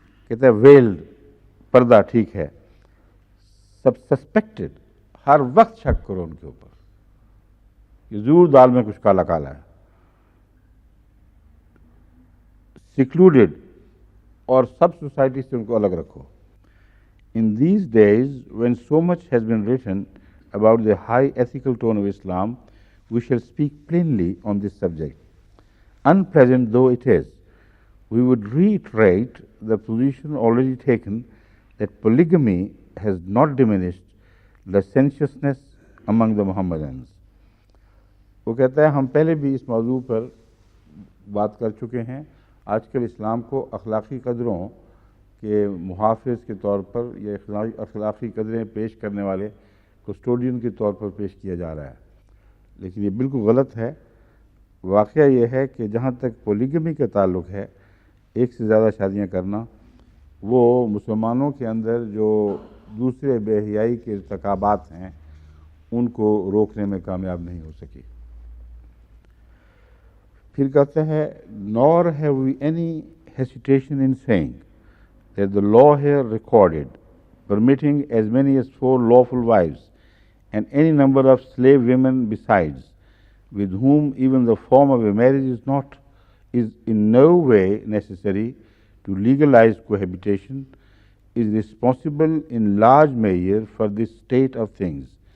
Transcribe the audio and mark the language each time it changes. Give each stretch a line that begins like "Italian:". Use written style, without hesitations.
Urdu: کہتا ہے ویلڈ، پردہ ٹھیک ہے. سسپیکٹڈ، ہر وقت شک کرو ان کے اوپر کہ ضرور دال میں کچھ کالا کالا ہے. سیکلوڈیڈ، اور سب سوسائٹی سے ان کو الگ رکھو.
English: In these days, when so much has been written about the high ethical tone of Islam, we shall speak plainly on this subject. Unpleasant though it is, we would reiterate the position already taken that polygamy has not diminished licentiousness among the Mohammedans.
Urdu: وہ کہتا ہے ہم پہلے بھی اس موضوع پر بات کر چکے ہیں. آج کل اسلام کو اخلاقی قدروں کے محافظ کے طور پر یا اخلاقی قدریں پیش کرنے والے کسٹوڈین کے طور پر پیش کیا جا رہا ہے، لیکن یہ بالکل غلط ہے. واقعہ یہ ہے کہ جہاں تک پولیگمی کا تعلق ہے، ایک سے زیادہ شادیاں کرنا، وہ مسلمانوں کے اندر جو دوسرے بے حیائی کے ارتکابات ہیں ان کو روکنے میں کامیاب نہیں ہو سکی. پھر کہتے ہیں
English: nor have we any hesitation in saying that the law here recorded permitting as many as 4 lawful wives and any number of slave women besides, with whom even the form of a marriage is in no way necessary to legalize cohabitation, is responsible in large measure for this state of things.